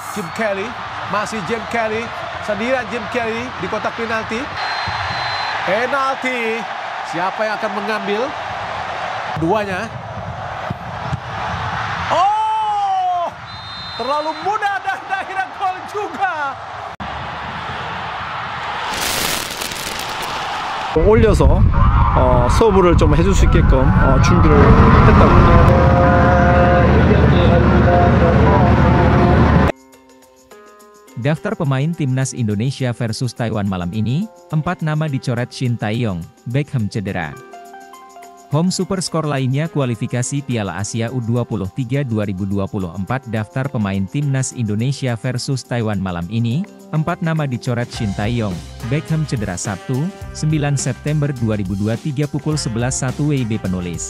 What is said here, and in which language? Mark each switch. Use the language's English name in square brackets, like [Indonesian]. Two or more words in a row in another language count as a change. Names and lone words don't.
[Indonesian] Jim Kelly, masih Jim Kelly, sendirian Jim Kelly di kotak penalti. Penalti, siapa yang akan mengambil? Duanya. Oh, terlalu mudah dan akhirnya gol juga. [Korean] 올려서 서브를 좀 해줄 수 있게끔 준비를 했다고. [Indonesian] Daftar pemain Timnas Indonesia versus Taiwan malam ini, 4 nama dicoret Shin Tae-yong, Beckham cedera. Home super skor lainnya kualifikasi Piala Asia U23 2024 daftar pemain Timnas Indonesia versus Taiwan malam ini, 4 nama dicoret Shin Tae-yong, Beckham cedera Sabtu, 9 September 2023 pukul 11.01 WIB penulis.